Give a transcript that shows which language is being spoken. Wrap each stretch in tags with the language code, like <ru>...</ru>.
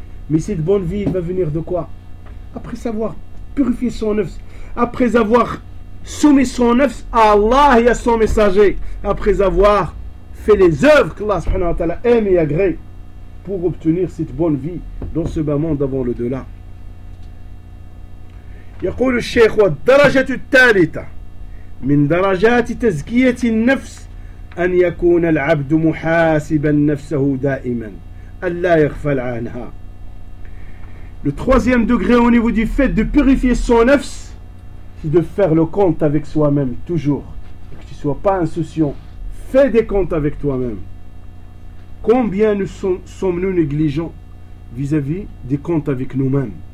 <fr>Mais cette bonne vie va venir de quoi? Après avoir purifié son nefs, après avoir soumis son nefs à Allah et à son messager, après avoir fait les œuvres qu'Allah subhanahu wa ta'ala aime et agrée pour obtenir cette bonne vie dans ce bas monde avant le delà.</fr> <ar>يقول الشيخ: والدرجة الثالثة من درجات تزكية النفس أن يكون العبد محاسبا نفسه دائما ألا يغفل عنها.</ar> <fr>Le troisième degré au niveau du fait de purifier son nefs, c'est de faire le compte avec soi-même, toujours. Que tu ne sois pas insouciant. Fais des comptes avec toi-même. Combien nous sommes-nous négligents vis-à-vis des comptes avec nous-mêmes?</fr>